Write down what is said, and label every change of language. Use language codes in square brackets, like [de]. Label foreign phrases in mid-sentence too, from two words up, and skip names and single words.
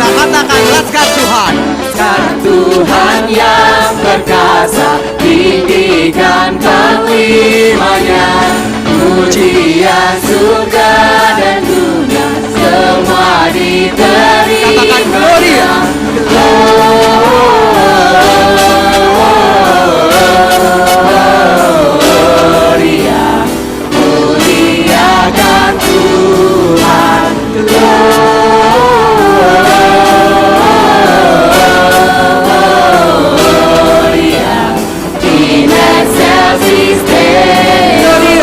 [id] Katakan laskar Tuhan. Laskar Tuhan yang perkasa, tinggikan panglimanya. Pujian surga dan dunia semua diterima. Katakan gloria. Gloria, muliakan Tuhan. [la] Gloria, in excelsis Deo.